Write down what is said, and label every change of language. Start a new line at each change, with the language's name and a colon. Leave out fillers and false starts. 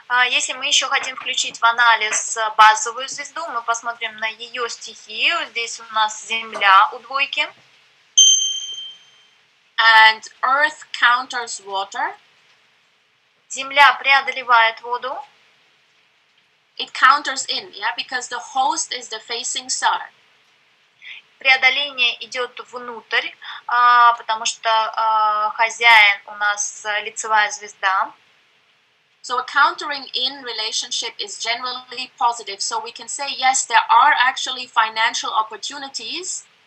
Russian: Если мы еще хотим включить в анализ базовую звезду, мы посмотрим на ее стихию. Здесь у нас Земля у двойки.
English: And Earth counters water.
Russian: Земля преодолевает воду.
English: It counters in, yeah, because the host is the facing star.
Russian: Преодоление идет внутрь, потому что хозяин у нас лицевая звезда.
English: So a countering in relationship is generally positive. So we can say, yes, there are actually financial opportunities.